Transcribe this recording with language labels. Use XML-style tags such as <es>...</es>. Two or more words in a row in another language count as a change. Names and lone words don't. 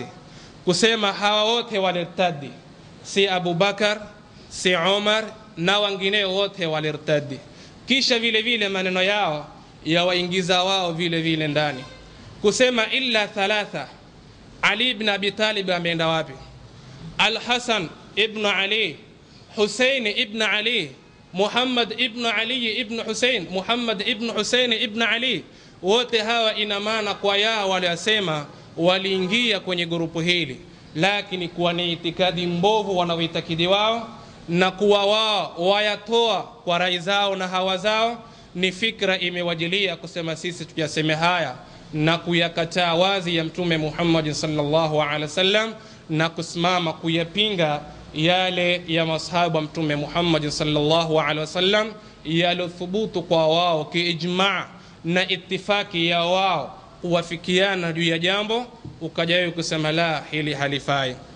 <sw>Kusema hawa wote walirtadi, si Abu Bakar, si Umar na wengine wote walirtadi. Kisha vile vile maneno yao yawaingiza wao vile vile ndani. Kusema</sw> <ar>إلا ثلاثة,</ar> <sw>Ali ibn Abi Talib ameenda wapi? Al-Hasan ibn Ali, Hussein ibn Ali, Muhammad ibn Ali ibn Hussein, Muhammad ibn Hussein ibn Ali, wote hawa ina maana kwa yao waliosema waliingia kwenye grupu hili, lakini kuwa ni itikadi mbovu wanaoitakidi wao na kuwa wao wayatoa kwa rai zao na hawa zao, ni fikra imewajilia kusema sisi tuyaseme haya na kuyakataa wazi ya mtume Muhammad</sw> <ar>صلى الله عليه وسلم</ar> <sw>na kusimama kuyapinga yale ya masahaba wa mtume Muhammad</sw> <ar>صلى الله عليه وسلم</ar> <sw>yalothubutu kwa wao kiijmaa na ittifaki ya wao kuwafikiana juu ya jambo, ukajayo kusema la, hili halifai.</sw>